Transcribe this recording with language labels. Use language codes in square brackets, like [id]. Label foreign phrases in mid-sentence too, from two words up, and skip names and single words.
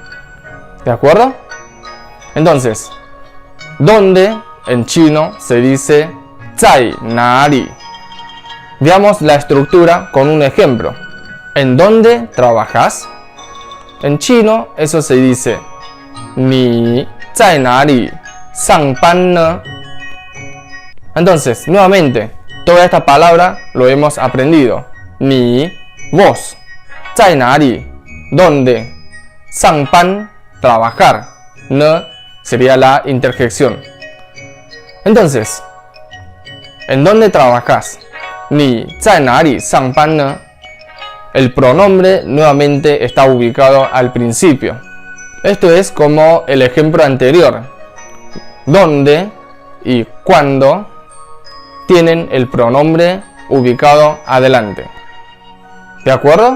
[es] ¿De acuerdo? Entonces, ¿dónde en chino se dice [zh] 在哪里? [es] Veamos la estructura con un ejemplo. ¿En dónde trabajas? En chino eso se dice [zh] 你在哪里上班呢? [es] Entonces, nuevamente, toda esta palabra lo hemos aprendido. 你 vos, [zh] 在哪里 [es] ¿dónde? 上班 trabajar, 呢 sería la interjección. Entonces, ¿en dónde trabajas? [zh] 你在哪里上班呢? [es] El pronombre nuevamente está ubicado al principio. Esto es como el ejemplo anterior. ¿Dónde y cuándo tienen el pronombre ubicado adelante? ¿De acuerdo?